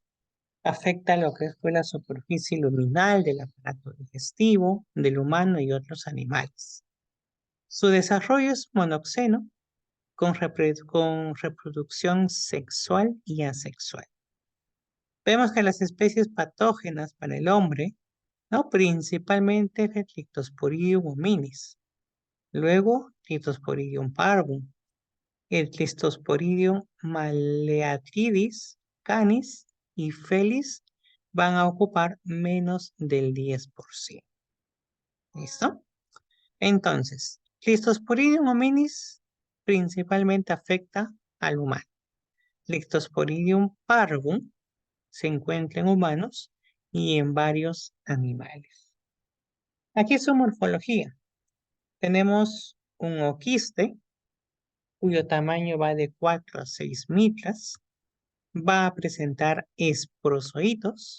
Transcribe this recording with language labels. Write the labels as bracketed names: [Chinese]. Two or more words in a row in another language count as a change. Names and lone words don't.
[Spanish] Afecta lo que fue la superficie luminal del aparato digestivo, del humano y otros animales. Su desarrollo es monoxeno con reproducción sexual y asexual. Vemos que las especies patógenas para el hombre, ¿no? Principalmente es el Cryptosporidium hominis, luego Cryptosporidium parvum, el Cryptosporidium maleatridis canis y felis van a ocupar menos del 10%. ¿Listo? Entonces, Cryptosporidium hominis principalmente afecta al humano. Cryptosporidium parvum se encuentra en humanos y en varios animales. Aquí su morfología. Tenemos un oquiste cuyo tamaño va de 4 a 6 micras. Va a presentar esporozoitos.